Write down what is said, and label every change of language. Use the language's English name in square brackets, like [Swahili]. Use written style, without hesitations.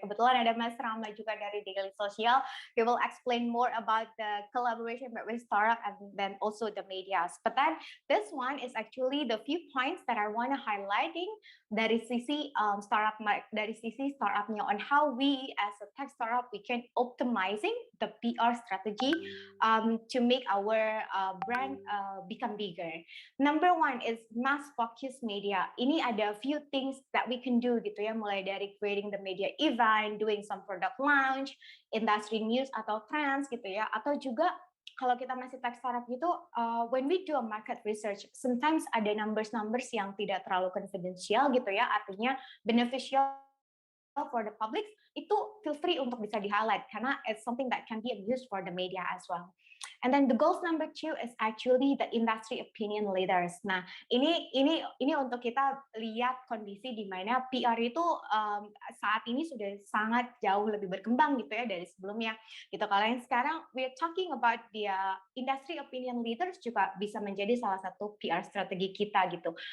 [Indonesian] Kebetulan ada Mas Rama juga dari Daily Social. [English] He will explain more about the collaboration between startup and then also the medias. But then this one is actually the few points that I want to highlighting [Indonesian] dari sisi startupnya [English] on how we as a tech startup we can optimizing the PR strategy to make our brand become bigger. Number 1 is mass focus media. Ini ada few things that we can do gitu ya, [Indonesian] mulai dari [English] creating the media event, doing some product launch, industry news atau trends gitu ya, [Indonesian] atau juga kalau kita masih [English] tech startup gitu, when we do a market research, sometimes ada numbers yang tidak terlalu confidential gitu ya, artinya beneficial for the public, itu feel free [Indonesian] untuk bisa di-highlight karena [English] it's something that can be used for the media as well. And then the goals number 2 is actually the industry opinion leaders. [Indonesian] Nah, ini untuk kita lihat kondisi di mana PR itu saat ini sudah sangat jauh lebih berkembang gitu ya dari sebelumnya. Gitu. Kalau yang sekarang [English] we're talking about the industry opinion leaders [Indonesian] juga bisa menjadi salah satu PR strategi kita gitu.